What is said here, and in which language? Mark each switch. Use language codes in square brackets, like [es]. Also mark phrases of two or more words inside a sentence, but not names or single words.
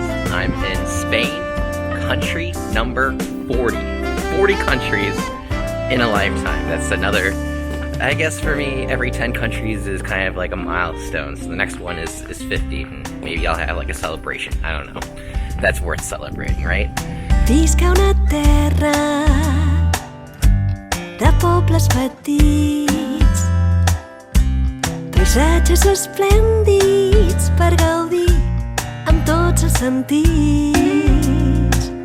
[en] I'm in Spain, country number 40. 40 countries in a lifetime. That's another, I guess for me, every 10 countries is kind of like a milestone. So the next one is 50, and maybe I'll have like a celebration. I don't know. That's worth celebrating, right? [ca] Visca una terra de pobles petits, paisatges esplèndids per gaudir amb tots els sentits.